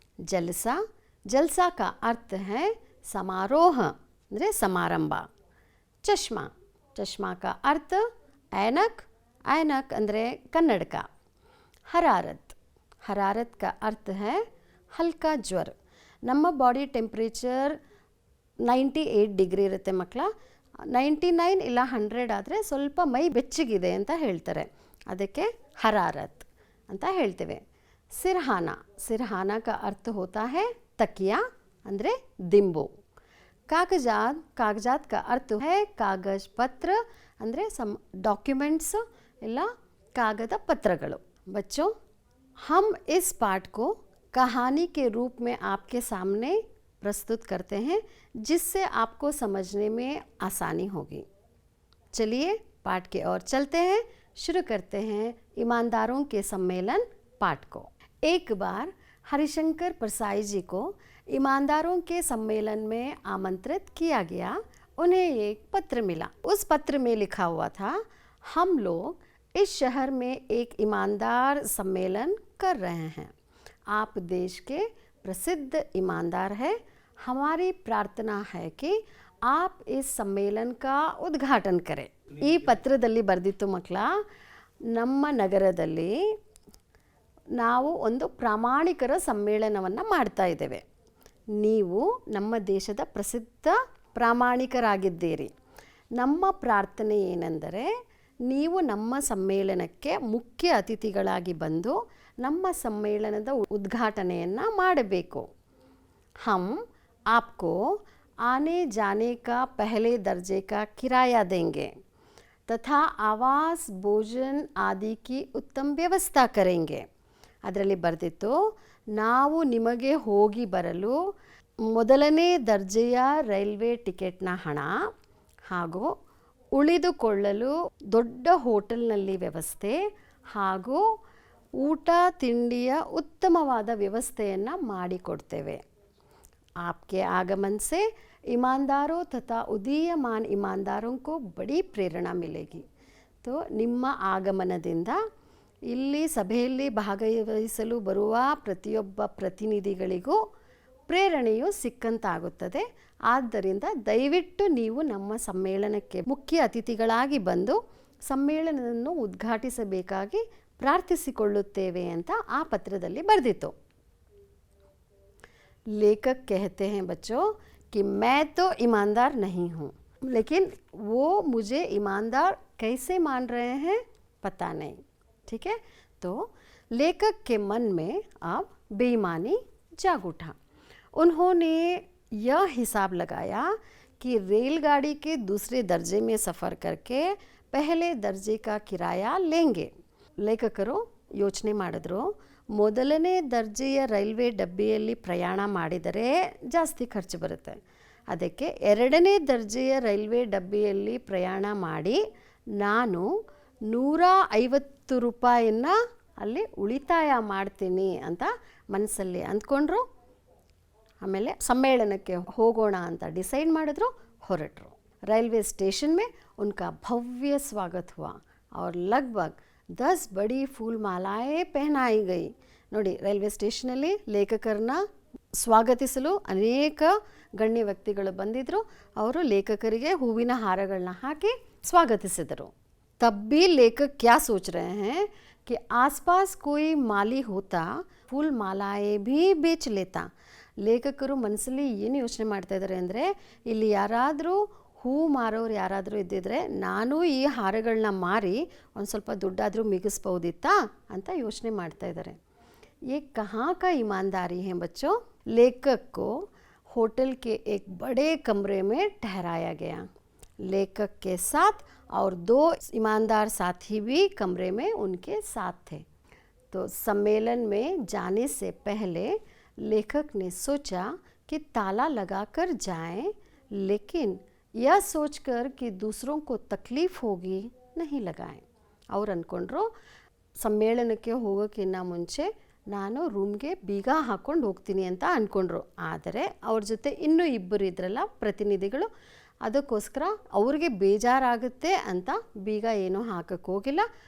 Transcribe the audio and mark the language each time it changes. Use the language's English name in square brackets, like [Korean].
[Hindi] जलसा, जलसा का अर्थ है समारोह, [Kannada] ಅಂದರೆ समारंभ। [Hindi] चश्मा, चश्मा का अर्थ ऐनक, ऐनक [Kannada] ಅಂದರೆ कन्नड़का। [Hindi] हरारत, हरारत का अर्थ है हल्का ज्वर। [Kannada] ನಮ್ಮ ಬಾಡಿ ಟೆಂಪ್ರೇಚರ್ 98 ಡಿಗ್ರಿ ಇರುತ್ತೆ ಮಕ್ಕಳ। 99 ಇಲ್ಲ 100 ಆದರೆ ಸ್ವಲ್ಪ ಮೈ ಬೆಚ್ಚಗಿದೆ ಅಂತ ಹೇಳ್ತಾರೆ, ಅದಕ್ಕೆ ಹರಾರತ್ ಅಂತ ಹೇಳ್ತೇವೆ। [Hindi] ಸಿರ್ಹಾನ, ಸಿರ್ಹಾನ का अर्थ होता है तकिया, [Kannada] ಅಂದರೆ ದಿಂಬು। [Hindi] कागजात, कागजात का अर्थ है कागज पत्र, [Kannada] ಅಂದರೆ सम डॉक्यूमेंट्स ಇಲ್ಲ कागद पत्रಗಳು। [Hindi] बच्चों, हम इस पाठ को कहानी के रूप में आपके सामने प्रस्तुत करते हैं जिससे आपको समझने में आसानी होगी। चलिए पाठ की ओर चलते हैं, शुरू करते हैं ईमानदारों के सम्मेलन पाठ को। एक बार हरिशंकर परसाई जी को ईमानदारों के सम्मेलन में आमंत्रित किया गया। उन्हें एक पत्र मिला। उस पत्र में लिखा हुआ था, हम लोग इस शहर में एक ईमानदार सम्मेलन कर रहे हैं। आप देश के प्रसिद्ध ईमानदार हैं। हमारी प्रार्थना है कि आप इस सम्मेलन का उद्घाटन करें। [Kannada] ಈ ಪತ್ರದಲ್ಲಿ ಬರೆದಿತ್ತು ಮಕ್ಕಳ, ನಮ್ಮ ನಗರದಲ್ಲಿ ನಾವು ಒಂದು ಪ್ರಾಮಾಣಿಕರ ಸಮ್ಮೇಳನವನ್ನು ಮಾಡ್ತಾ ಇದ್ದೇವೆ। ನೀವು ನಮ್ಮ ದೇಶದ ಪ್ರಸಿದ್ಧ ಪ್ರಾಮಾಣಿಕರಾಗಿದ್ದೀರಿ। ನಮ್ಮ ಪ್ರಾರ್ಥನೆ ಏನೆಂದರೆ ನೀವು ನಮ್ಮ ಸಮ್ಮೇಳನಕ್ಕೆ ಮುಖ್ಯ ಅತಿಥಿಗಳಾಗಿ ಬಂದು ನಮ್ಮ ಸಮ್ಮೇಳನದ ಉದ್ಘಾಟನೆಯನ್ನು ಮಾಡಬೇಕು। [Hindi] हम आपको आने जाने का पहले दर्जे का किराया देंगे तथा आवास, भोजन आदि की उत्तम व्यवस्था करेंगे। [Kannada] ಅದರಲ್ಲಿ ಬರೆದಿತ್ತು, ನಾವು ನಿಮಗೆ ಹೋಗಿ ಬರಲು ಮೊದಲನೇ ದರ್ಜೆಯ ರೈಲ್ವೆ ಟಿಕೆಟ್ನ ಹಣ ಹಾಗೂ ಉಳಿದುಕೊಳ್ಳಲು ದೊಡ್ಡ ಹೋಟೆಲ್ನಲ್ಲಿ ವ್ಯವಸ್ಥೆ ಹಾಗೂ ಊಟ ತಿಂಡಿಯ ಉತ್ತಮವಾದ ವ್ಯವಸ್ಥೆಯನ್ನು ಮಾಡಿಕೊಡ್ತೇವೆ। [Hindi] आपके आगमन से ईमानदारों तथा उदीयमान ईमानदारों को बड़ी प्रेरणा मिलेगी। [Kannada] तो ನಿಮ್ಮ ಆಗಮನದಿಂದ ಇಲ್ಲಿ ಸಭೆಯಲ್ಲಿ ಭಾಗವಹಿಸಲು ಬರುವ ಪ್ರತಿಯೊಬ್ಬ ಪ್ರತಿನಿಧಿಗಳಿಗೂ ಪ್ರೇರಣೆಯು ಸಿಕ್ಕಂತಾಗುತ್ತದೆ। ಆದ್ದರಿಂದ ದಯವಿಟ್ಟು ನೀವು ನಮ್ಮ ಸಮ್ಮೇಳನಕ್ಕೆ ಮುಖ್ಯ ಅತಿಥಿಗಳಾಗಿ ಬಂದು ಸಮ್ಮೇಳನವನ್ನು ಉದ್ಘಾಟಿಸಬೇಕಾಗಿ ಪ್ರಾರ್ಥಿಸಿಕೊಳ್ಳುತ್ತೇವೆ ಅಂತ ಆ ಪತ್ರದಲ್ಲಿ ಬರೆದಿತ್ತು। [Hindi] लेखक कहते हैं बच्चों कि मैं तो ईमानदार नहीं हूँ, लेकिन वो मुझे ईमानदार कैसे मान रहे हैं पता नहीं। ठीक है, तो लेखक के मन में अब बेईमानी जाग उठा। उन्होंने यह हिसाब लगाया कि रेलगाड़ी के दूसरे दर्जे में सफ़र करके पहले दर्जे का किराया लेंगे। [Kannada] लेखकರು ಯೋಚನೆ ಮಾಡಿದ್ರು, ಮೊದಲನೇ ದರ್ಜೆಯ ರೈಲ್ವೆ ಡಬ್ಬಿಯಲ್ಲಿ ಪ್ರಯಾಣ ಮಾಡಿದರೆ ಜಾಸ್ತಿ ಖರ್ಚು ಬರುತ್ತೆ, ಅದಕ್ಕೆ ಎರಡನೇ ದರ್ಜೆಯ ರೈಲ್ವೆ ಡಬ್ಬಿಯಲ್ಲಿ ಪ್ರಯಾಣ ಮಾಡಿ ನಾನು 150 ರೂಪಾಯಿಯನ್ನು ಅಲ್ಲಿ ಉಳಿತಾಯ ಮಾಡ್ತೀನಿ ಅಂತ ಮನಸ್ಸಲ್ಲಿ ಅಂದ್ಕೊಂಡ್ರು. ಆಮೇಲೆ ಸಮ್ಮೇಳನಕ್ಕೆ ಹೋಗೋಣ ಅಂತ ಡಿಸೈಡ್ ಮಾಡಿದ್ರು, ಹೊರಟರು. [Hindi] रेलवे स्टेशन में उनका भव्य स्वागत हुआ और लगभग 10 बड़ी फूल मालाएं पहनाई गई. [Kannada] ನೋಡಿ, ರೈಲ್ವೆ ಸ್ಟೇಷನಲ್ಲಿ ಲೇಖಕರನ್ನ ಸ್ವಾಗತಿಸಲು ಅನೇಕ ಗಣ್ಯ ವ್ಯಕ್ತಿಗಳು ಬಂದಿದ್ದರು. ಅವರು ಲೇಖಕರಿಗೆ ಹೂವಿನ ಹಾರಗಳನ್ನ ಹಾಕಿ ಸ್ವಾಗತಿಸಿದರು. [Hindi] तब भी लेखक क्या सोच रहे हैं कि आसपास कोई माली होता फूल मालाएं भी बेच लेता. [Kannada] ಲೇಖಕರು ಮನಸ್ಸಲ್ಲಿ ಏನು ಯೋಚನೆ ಮಾಡ್ತಾ ಇದ್ದಾರೆ ಅಂದರೆ, ಇಲ್ಲಿ ಯಾರಾದರೂ ಹೂ ಮಾರೋರು ಯಾರಾದರೂ ಇದ್ದಿದ್ರೆ ನಾನು ಈ ಹಾರಗಳನ್ನ ಮಾರಿ ಒಂದು ಸ್ವಲ್ಪ ದುಡ್ಡಾದರೂ ಮಿಗಿಸ್ಬೋದಿತ್ತಾ ಅಂತ ಯೋಚನೆ ಮಾಡ್ತಾ ಇದ್ದಾರೆ. [Hindi] ये कहाँ का ईमानदारी है बच्चों? लेखक को होटल के एक बड़े कमरे में ठहराया गया. लेखक के साथ और 2 ईमानदार साथी भी कमरे में उनके साथ थे. तो सम्मेलन में जाने से पहले लेखक ने सोचा कि ताला लगाकर जाएं, लेकिन यह सोचकर कि दूसरों को तकलीफ होगी नहीं लगाएं. [Kannada] ಅವ್ರು ಅಂದ್ಕೊಂಡ್ರು, ಸಮ್ಮೇಳನಕ್ಕೆ ಹೋಗೋಕ್ಕಿಂತ ಮುಂಚೆ ನಾನು ರೂಮ್ಗೆ ಬೀಗ ಹಾಕ್ಕೊಂಡು ಹೋಗ್ತೀನಿ ಅಂತ ಅಂದ್ಕೊಂಡ್ರು. ಆದರೆ ಅವ್ರ ಜೊತೆ ಇನ್ನೂ ಇಬ್ಬರು ಇದ್ರಲ್ಲ ಪ್ರತಿನಿಧಿಗಳು, ಅದಕ್ಕೋಸ್ಕರ ಅವ್ರಿಗೆ ಬೇಜಾರಾಗುತ್ತೆ ಅಂತ ಬೀಗ ಏನೂ ಹಾಕಕ್ಕೆ ಹೋಗಿಲ್ಲ.